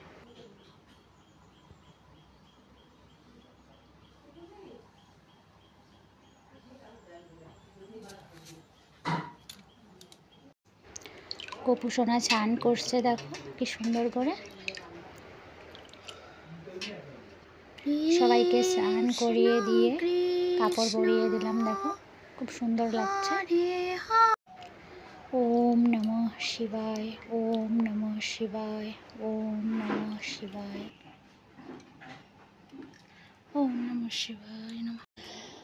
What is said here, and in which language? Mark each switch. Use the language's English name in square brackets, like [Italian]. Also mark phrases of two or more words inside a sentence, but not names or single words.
[Bangla] গোপু সোনা স্নান করছে, দেখো কি সুন্দর করে। সবাইকে স্নান করিয়ে দিয়ে কাপড় পরিয়ে দিলাম, দেখো খুব সুন্দর লাগছে। [Sanskrit] ওম নমঃ শিবায়, ওম নমঃ শিবায়, ওম নমঃ শিবায়, ওম নমঃ শিবায় নমঃ।